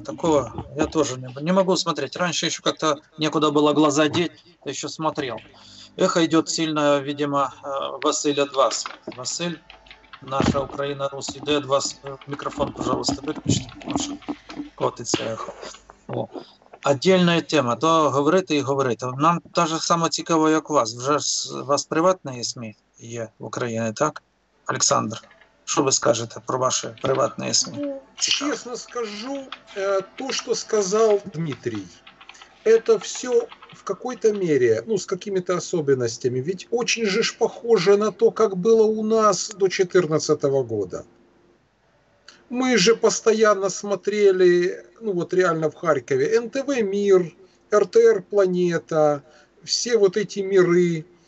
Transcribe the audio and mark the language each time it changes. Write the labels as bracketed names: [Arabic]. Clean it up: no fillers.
[Russian] Такого я тоже не могу смотреть. Раньше еще как-то некуда было глаза деть, я еще смотрел. Эхо идет сильно, видимо, Василь от вас. Василь, наша Украина, Русь, іде от вас. Микрофон, пожалуйста, выключите. [Ukrainian] Котиться эхо. О. Отдельна тема, то говорити і говорити. Нам так же само цікаво, як вас. Вже у вас приватні СМІ є в Україні, так? Олександр, що ви скажете про ваші приватні СМІ? [Russian] Честно скажу, то, что сказал Дмитрий, это все в какой-то мере, ну, с какими-то особенностями. Ведь очень же ж похоже на то, как было у нас до 2014 года. Мы же постоянно смотрели, ну вот реально в Харькове, НТВ «Мир», РТР «Планета», все вот эти миры.